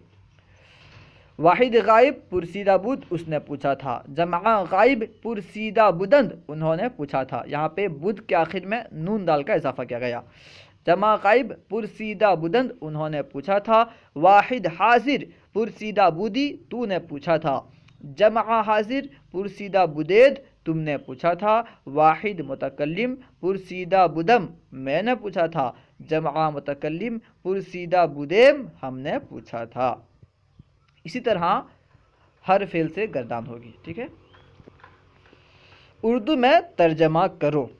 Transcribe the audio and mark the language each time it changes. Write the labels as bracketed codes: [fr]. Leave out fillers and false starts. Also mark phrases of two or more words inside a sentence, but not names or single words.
[ur] واحد غائب [fa] پرسیدہ بدھ [ur] اس نے پوچھا تھا، جمع غائب [fa] پرسیدہ بدند [ur] انہوں نے پوچھا تھا۔ یہاں پہ بدھ کے آخر میں نون دال کا اضافہ کیا گیا۔ جمع غائب [fa] پرسیدہ بدند [ur] انہوں نے پوچھا تھا۔ واحد حاضر [fa] پرسیدہ بدی [ur] تو نے پوچھا تھا۔ جمع حاضر [fa] پرسیدہ بدید [ur] تم نے پوچھا تھا۔ واحد متکلم [fa] پرسیدہ بدم [ur] میں نے پوچھا تھا۔ جمع متکلم [fa] پرسیدہ بدیم [ur] ہم نے پوچھا تھا۔ اسی طرح ہر فعل سے گردان ہوگی، ٹھیک ہے؟ اردو میں ترجمہ کرو۔